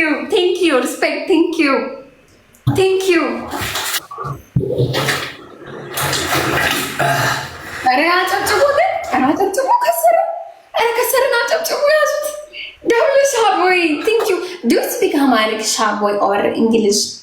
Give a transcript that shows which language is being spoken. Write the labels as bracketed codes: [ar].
[en] Thank you, respect, thank you. [am] ኧረ አጨብጭቡ ግን፣ ኧረ አጨብጭቡ። ከሰርን አጨብጭቡ፣ ያዙት። ደብሉ ሻቦይ [en] thank you. Do you speak Amharic ሻቦይ or English?